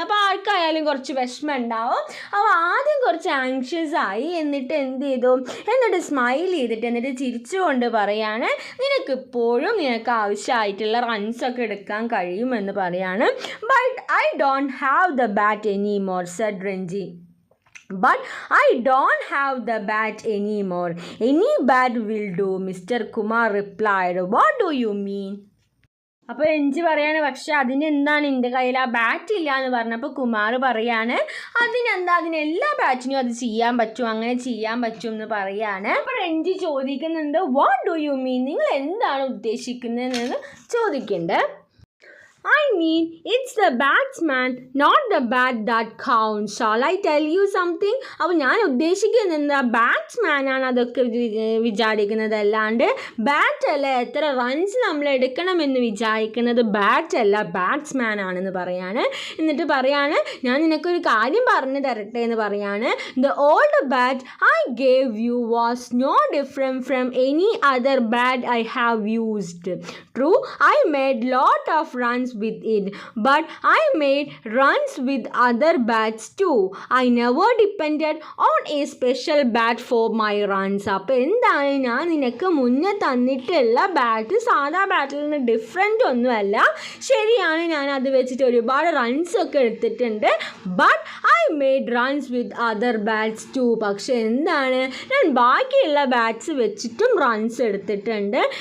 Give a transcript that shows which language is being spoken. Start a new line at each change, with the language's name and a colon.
Malayalam: അപ്പോൾ ആർക്കായാലും കുറച്ച് വിഷമം ഉണ്ടാവും. അപ്പോൾ ആദ്യം കുറച്ച് ആങ്ഷ്യസ് ആയി. എന്നിട്ട് എന്ത് ചെയ്തു? എന്നിട്ട് സ്മൈൽ ചെയ്തിട്ട് എന്നിട്ട് ചിരിച്ചുകൊണ്ട് പറയാണ്, നിനക്കിപ്പോഴും നിനക്ക് ആവശ്യമായിട്ടുള്ള റൺസൊക്കെ എടുക്കാൻ കഴിയുമെന്ന് പറയാണ്.
English: But I don't have the bat anymore said Ranji. But I don't have the bat anymore. Any bat will do, Mr. Kumar replied. What do you mean?
Malayalam: അപ്പോൾ രഞ്ജി പറയാണ്, പക്ഷെ അതിനെന്താണ്? എൻ്റെ കയ്യിൽ ആ ബാറ്റ് ഇല്ല എന്ന് പറഞ്ഞപ്പോൾ കുമാർ പറയാണ്, അതിനെന്താ? അതിനെല്ലാ ബാറ്റിനും അത് ചെയ്യാൻ പറ്റും, അങ്ങനെ ചെയ്യാൻ പറ്റും എന്ന് പറയാണ്. അപ്പോൾ രഞ്ജി ചോദിക്കുന്നുണ്ട്,
English: What do you mean?
Malayalam: നിങ്ങൾ എന്താണ് ഉദ്ദേശിക്കുന്നതെന്ന് ചോദിക്കുന്നുണ്ട്.
English: I mean, it's the batsman, not the bat that counts. Shall I tell you something?
Malayalam: അപ്പോൾ ഞാൻ ഉദ്ദേശിക്കുന്നത് എന്താ, ബാറ്റ്സ്മാനാണ് അതൊക്കെ വിചാരിക്കുന്നത്, അല്ലാണ്ട് ബാറ്റ് അല്ല. എത്ര റൺസ് നമ്മൾ എടുക്കണമെന്ന് വിചാരിക്കുന്നത് ബാറ്റ് അല്ല, ബാറ്റ്സ്മാൻ ആണെന്ന് പറയാണ്. എന്നിട്ട് പറയാണ്, ഞാൻ നിനക്കൊരു കാര്യം പറഞ്ഞു തരട്ടെ എന്ന് പറയാണ്.
English: The old bat I gave you was no different from any other bat I have used. True, I made lot of runs with it, but I made runs with other bats too. I never depended on a special bat for my runs.
Malayalam: അപ്പോൾ എന്താണ്, ഞാൻ നിനക്ക് മുന്നേ തന്നിട്ടുള്ള bat സാധാ ബാറ്റിൽ നിന്ന് different ഒന്നുമല്ല. ശരിയാണ്, ഞാൻ അത് വെച്ചിട്ട് ഒരുപാട് റൺസ് ഒക്കെ എടുത്തിട്ടുണ്ട്.
English: But I made runs with other bats too.
Malayalam: പക്ഷെ എന്താണ്, ഞാൻ ബാക്കിയുള്ള ബാറ്റ്സ് വെച്ചിട്ടും റൺസ് എടുത്തിട്ടുണ്ട്.